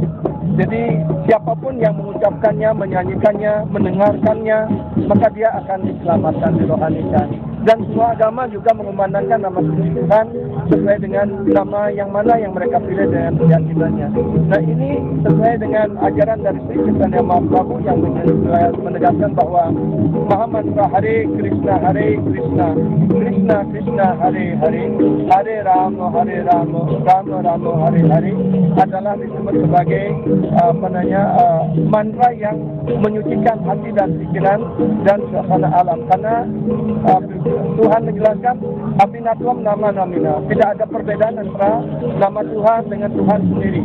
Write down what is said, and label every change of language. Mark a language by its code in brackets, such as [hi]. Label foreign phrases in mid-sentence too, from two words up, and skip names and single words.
[id] Jadi siapapun yang mengucapkannya, menyanyikannya, mendengarkannya, maka dia akan diselamatkan, dirohanikan. Dan semua agama juga mengumandangkan nama suci Tuhan sesuai dengan nama yang mana yang mereka pilih dengan keyakinannya. Nah, ini sesuai dengan ajaran dari Sri Chaitanya Mahaprabhu yang menegaskan bahwa Maha Mantra [sa] Hare Krishna, Krishna Krishna, Hare Hare, Hare Rama, Rama Rama, Hare Hare [id] adalah disebut sebagai mantra yang menyucikan hati dan pikiran dan suasana alam. [sa] Karena Tuhan menjelaskan Abinatwam nama namina. [id] Tidak ada perbedaan antara nama Tuhan dengan Tuhan sendiri.